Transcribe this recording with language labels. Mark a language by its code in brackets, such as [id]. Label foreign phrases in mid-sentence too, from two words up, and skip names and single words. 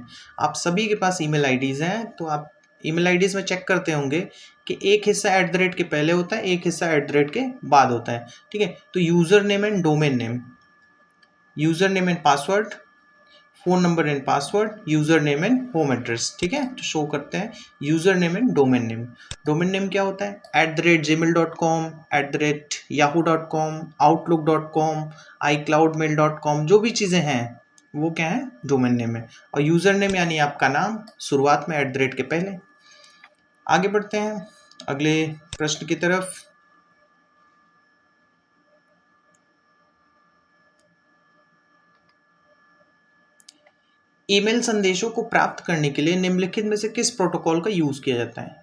[hi] आप सभी के पास [en] email IDs [hi] हैं, तो आप [en] email IDs [hi] में चेक करते होंगे कि एक हिस्सा @ के पहले होता है, एक हिस्सा @ के बाद होता है, ठीक है। [en] तो user name and domain name, user name and password, phone number and password, user name and home address, [hi] ठीक है। तो शो करते हैं [en] user name and domain name. domain name [hi] क्या होता है, @gmail.com, @yahoo.com, outlook.com, icloudmail.com, जो भी चीज़ें हैं वो क्या है, [en] domain name [hi] है। और [en] user name [hi] यानी आपका नाम, शुरुआत में @ के पहले। आगे बढ़ते हैं अगले प्रश्न की तरफ। ईमेल संदेशों को प्राप्त करने के लिए निम्नलिखित में से किस प्रोटोकॉल का यूज़ किया जाता है।